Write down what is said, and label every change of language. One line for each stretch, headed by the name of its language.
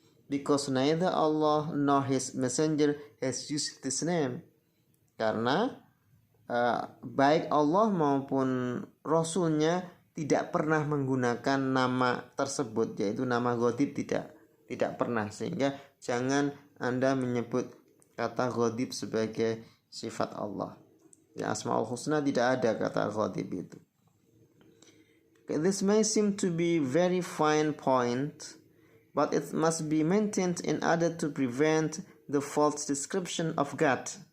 English: Because neither Allah nor His messenger has used this name.
Indonesian: Karena baik Allah maupun Rasulnya tidak pernah menggunakan nama tersebut, yaitu nama Ghadib, tidak pernah. Sehingga jangan Anda menyebut kata Ghadib sebagai sifat Allah. Di Asmaul Husna tidak ada kata Ghadib itu.
English: This may seem to be very fine point, but it must be maintained in order to prevent the false description of God.